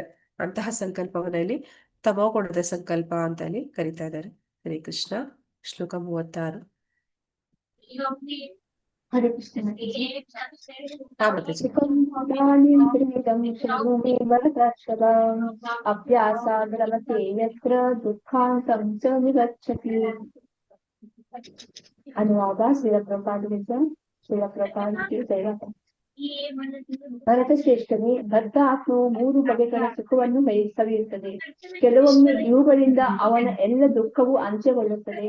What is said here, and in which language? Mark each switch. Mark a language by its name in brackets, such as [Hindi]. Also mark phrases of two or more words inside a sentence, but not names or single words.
[Kannada] ಅಂತಹ ಸಂಕಲ್ಪವನ್ನ ಇಲ್ಲಿ ತಮೋಗುಣದ ಸಂಕಲ್ಪ ಅಂತ ಇಲ್ಲಿ ಕರೀತಾ ಇದ್ದಾರೆ. [Sanskrit] ಹರೇ ಕೃಷ್ಣ. [Kannada] ಶ್ಲೋಕ 36. [Sanskrit] ಹರೇ ಕೃಷ್ಣ. [Hindi] हाँ माताजी. [Sanskrit] ಸುಖಂ ಪ್ರಾಣಿಂದ್ರಿಯಂ ಶರಣಮೇವ ರಕ್ಷತಾಂ ಅಭ್ಯಾಸಾದ್ ರಮತೆ ಯತ್ರ ದುಃಖಾಂತಂ ಚ ವಿಗಚ್ಚತಿ. [Kannada] ಅನುವಾದ ಶ್ರೀಲ ಪ್ರಭುಪಾದರಿಗೆ ಜಯವಾದ. ಭರತ ಶ್ರೇಷ್ಠನೇ, ಬದ್ಧ ಆತ್ಮವು 3 ಬಗೆಗಳ ಸುಖವನ್ನು ಸವಿಯುತ್ತದೆ. ಕೆಲವೊಮ್ಮೆ ಇವುಗಳಿಂದ ಅವನ ಎಲ್ಲ ದುಃಖವು ಅಂತ್ಯಗೊಳ್ಳುತ್ತದೆ.